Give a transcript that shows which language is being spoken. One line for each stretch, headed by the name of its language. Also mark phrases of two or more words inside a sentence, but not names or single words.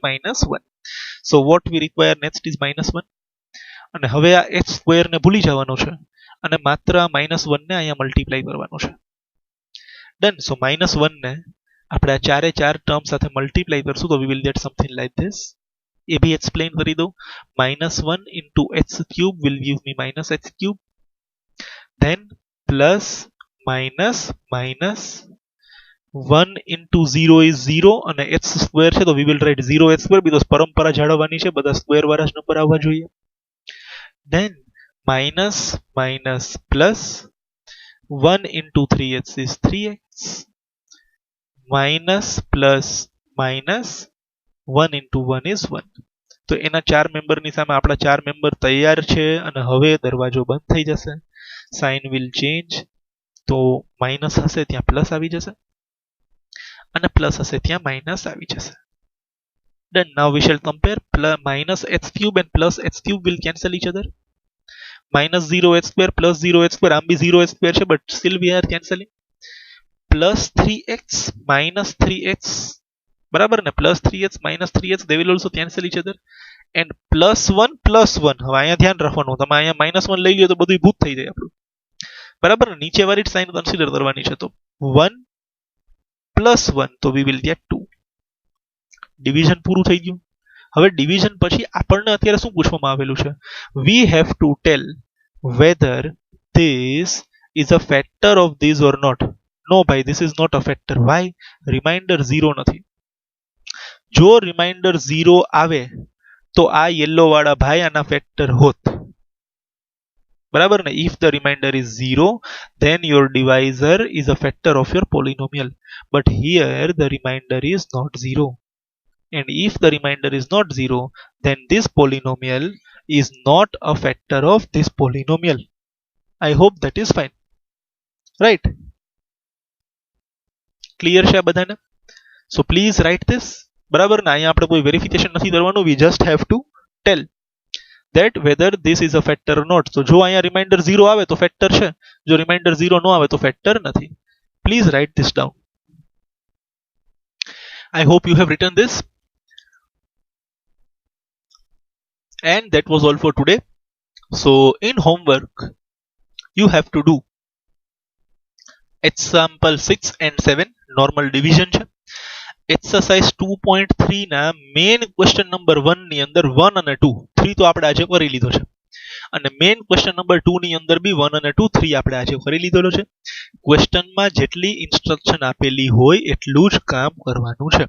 English: -1. So what we require next is -1.
Gujarati: અને હવે આ h સ્ક્વેર ને ભૂલી જવાનું છે અને માત્ર આ -1 ને અહીંયા મલ્ટીપ્લાય કરવાનું છે. ડન. સો -1 ને આપણે આ ચારે ચાર ટર્મ સાથે મલ્ટીપ્લાય કરશું તો
English: we will get something like this.
Gujarati: એ બી એક્સપ્લેન કરી દઉં.
English: -1 into h cube will give me -h cube. Then plus minus 1 into 0 is 0
Gujarati: અને h સ્ક્વેર છે તો
English: we will write 0h square because
Gujarati: પરંપરા જાળવવાની છે, બધા સ્ક્વેર વાળા જ નંબર આવવા જોઈએ.
English: Then minus plus 1 into 3h is 3x. minus plus minus 1 into 1 is 1.
Gujarati: તો એના 4 મેમ્બરની સામે આપણા 4 મેમ્બર તૈયાર છે અને હવે દરવાજો બંધ થઈ જશે.
English: Sign will change.
Gujarati: તો માઇનસ હશે ત્યાં પ્લસ આવી જશે અને પ્લસ હશે ત્યાં માઇનસ આવી જશે.
English: Then now we shall compare minus h cube and plus h cube will cancel each other. minus 0h square plus 0h square,
Gujarati: આમ બી
English: 0h square છે but still we are cancelling. plus 3x minus 3x,
Gujarati: બરાબર ને?
English: plus 3x minus 3x they will also cancel each other. and plus 1 plus 1,
Gujarati: હવે અહીંયા ધ્યાન રાખવાનું, તમે અહીંયા -1 લઈ લ્યો તો બધું ભૂત થઈ જાય આપણું. બરાબર ને? નીચે વાળી જ સાઇન કન્સિડર કરવાની છે. તો 1 plus 1 તો
English: we will get 2.
Gujarati: ડિવિઝન પૂરું થઈ ગયું. હવે ડિવિઝન પછી આપણને અત્યારે શું પૂછવામાં આવેલું છે?
English: we have to tell whether this is a factor of this or not. no ભાઈ, this is not a factor. why?
Gujarati: રિમાઇન્ડર 0 નથી. જો રિમાઇન્ડર 0 આવે તો આ યેલો વાળા ભાઈ આના ફેક્ટર હોત. બરાબર ને?
English: if the remainder is 0 then your divisor is a factor of your polynomial, but here the remainder is not 0. and if the remainder is not 0 then this polynomial is not a factor of this polynomial. I hope that is fine. right?
Gujarati: clear છે આ બધાને?
English: so please write this.
Gujarati: બરાબર ને? અહીંયા આપણે કોઈ વેરિફિકેશન નથી કરવાનું.
English: we just have to tell that whether this is a factor or not.
Gujarati: so જો અહીંયા રિમાઇન્ડર 0 આવે તો ફેક્ટર છે, જો રિમાઇન્ડર 0 ન આવે તો ફેક્ટર નથી.
English: please write this down. I hope you have written this. And that was all for today. So in homework you have to do example 6 and 7 normal division છે.
Gujarati: exercise 2.3 ના મેઇન ક્વેશ્ચન નંબર 1 ની અંદર 1 અને 2, 3 તો આપણે આજે કરી લીધો છે અને મેઇન ક્વેશ્ચન નંબર 2 ની અંદર બી 1 અને 2, 3 આપણે આજે કરી લીધેલો છે. ક્વેશ્ચનમાં જેટલી ઇન્સ્ટ્રક્શન આપેલી હોય એટલું જ કામ કરવાનું છે.